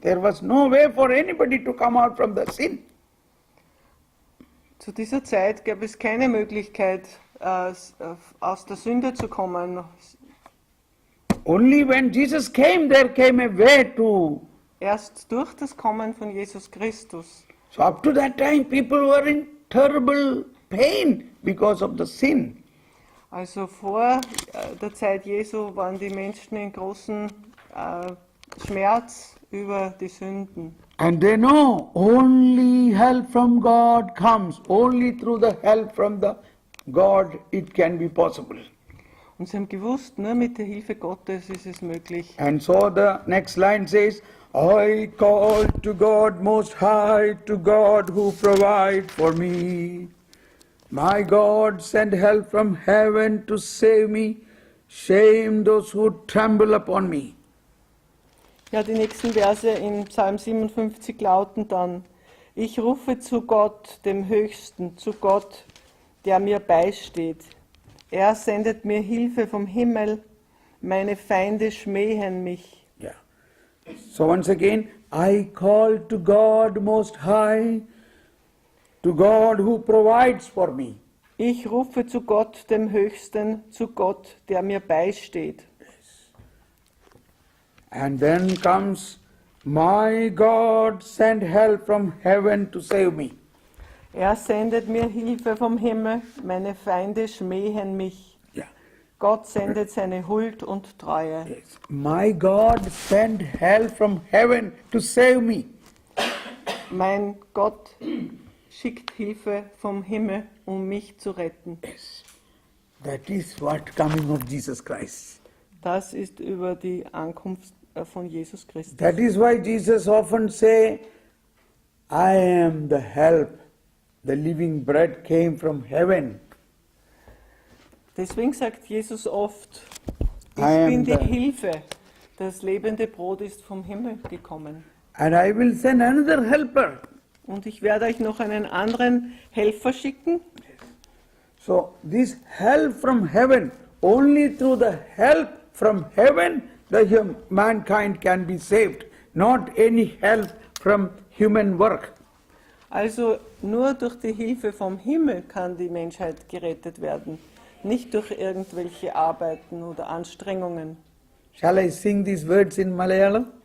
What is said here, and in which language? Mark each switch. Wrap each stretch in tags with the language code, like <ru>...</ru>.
<en>There was no way for anybody to come out from the sin.</en> <de>Zu dieser Zeit gab es keine Möglichkeit, aus der Sünde zu kommen.</de> <en>Only when Jesus came, there came a way to.</en> <de>Erst durch das Kommen von Jesus Christus.</de> <en>So up to that time, people were in terrible pain because of the sin.</en> <de>Also vor der Zeit Jesu waren die Menschen in großen Schmerz über die Sünden.</de> <en>And they know only help from God comes. Only through the help from the God it can be possible.</en> <de>Und sie haben gewusst, nur mit der Hilfe Gottes ist es möglich.</de> <en>And so the next line says, I call to God most high, to God who provides for me. My God, send help from heaven to save me. Shame those who tremble upon me.</en> <de>Ja, die nächsten Verse in Psalm 57 lauten dann: Ich rufe zu Gott, dem Höchsten, zu Gott, der mir beisteht. Er sendet mir Hilfe vom Himmel, meine Feinde schmähen mich.</de> <en>Yeah. So once again, I call to God most high, to God who provides for me.</en> <de>Ich rufe zu Gott, dem Höchsten, zu Gott, der mir beisteht.</de> <en>And then comes, my God, send help from heaven to save me.</en> <de>Er sendet mir Hilfe vom Himmel, meine Feinde schmähen mich.</de> <en>Yeah.</en> <de>Gott sendet seine Huld und Treue.</de> <en>Yes. My God, send help from heaven to save me.</en> <de>Mein Gott schickt Hilfe vom Himmel, um mich zu retten.</de> <en>Yes. That is what coming of Jesus Christ.</en> <de>Das ist über die Ankunft von Jesus Christus.</de> <en>That is why Jesus often say, I am the help the living bread came from heaven.</en> <de>Deswegen sagt Jesus oft, ich</de> <en>I am</en> <de>bin die</de> <en>the-</en> <de>Hilfe. Das lebende Brot ist vom Himmel gekommen.</de> <en>And I will send another helper.</en> <de>Und ich werde euch noch einen anderen Helfer schicken.</de> <en>So this help from heaven, only through the help from heaven mankind can be saved, not any help from human work.</en> <de>Also nur durch die Hilfe vom Himmel kann die Menschheit gerettet werden, nicht durch irgendwelche Arbeiten oder Anstrengungen.</de> <en>Shall I sing these words in Malayalam?</en>